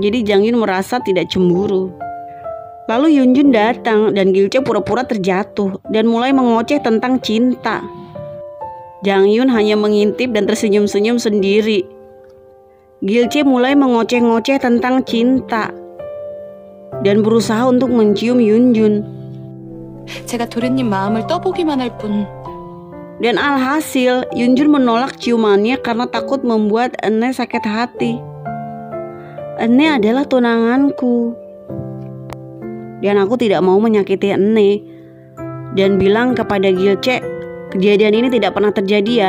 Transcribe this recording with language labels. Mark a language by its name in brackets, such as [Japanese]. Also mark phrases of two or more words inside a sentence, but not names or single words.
[Indonesian] Jadi Jang-yun merasa tidak cemburu. Lalu Yunjun datang dan Gilche pura-pura terjatuh dan mulai mengoceh tentang cinta. Jang-yun hanya mengintip dan tersenyum-senyum sendiri. Gilche mulai mengoceh-ngoceh tentang cinta dan berusaha untuk mencium Yunjun. [Korean] 제가 도련님 마음을 떠보기만 할 뿐. [Indonesian] Dan alhasil Yunjun menolak ciumannya karena takut membuat Eunhae sakit hati. Eunhae adalah tunanganku. Dan aku tidak mau menyakiti Eunhae. Dan bilang kepada Gilche, kejadian ini tidak pernah terjadi ya.